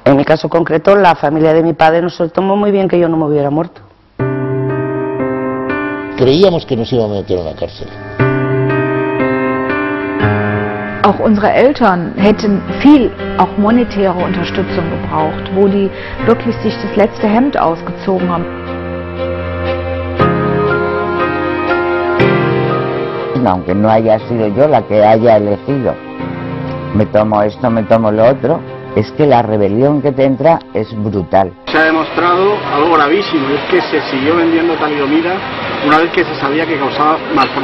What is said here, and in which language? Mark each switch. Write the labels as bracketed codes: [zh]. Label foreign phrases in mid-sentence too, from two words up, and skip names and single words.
[es] caso concreto, la familia de mi padre nos tomó muy bien que yo no me hubiera muerto. Creíamos que nos iban a meter en la cárcel. [de] Auch unsere Eltern hätten viel auch monetäre Unterstützung gebraucht, wo die wirklich sich das letzte Hemd ausgezogen haben. [es] Aunque no haya sido yo la que haya elegido, me tomo esto, me tomo lo otro, es que la rebelión que te entra es brutal. Se ha demostrado algo gravísimo, es que se siguió vendiendo talidomida una vez que se sabía que causaba malformaciones.